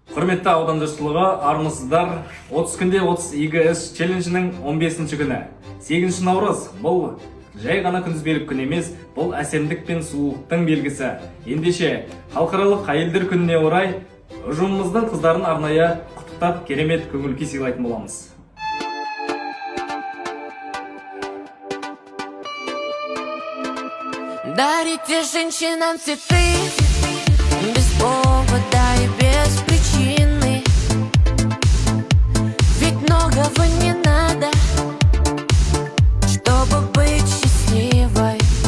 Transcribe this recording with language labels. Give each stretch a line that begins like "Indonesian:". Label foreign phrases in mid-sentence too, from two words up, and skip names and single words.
Kazakh: Құрметті аудан жұртшылығы, армысыздар. 30 күнде 30 игі іс челленджінің 15-ші күні. 8 наурыз. Бұл жай ғана күнтізбелік күн емес, бұл әсемдік пен сұлулықтың белгісі. Ендеше, халықаралық әйелдер күніне орай ұжымымыздың қыздарын арнайы құттықтап, керемет көңіл-күй сыйлайтын боламыз.
Russian: Дарите женщинам цветы без повода и без причины. Ведь многого не надо, чтобы быть счастливой.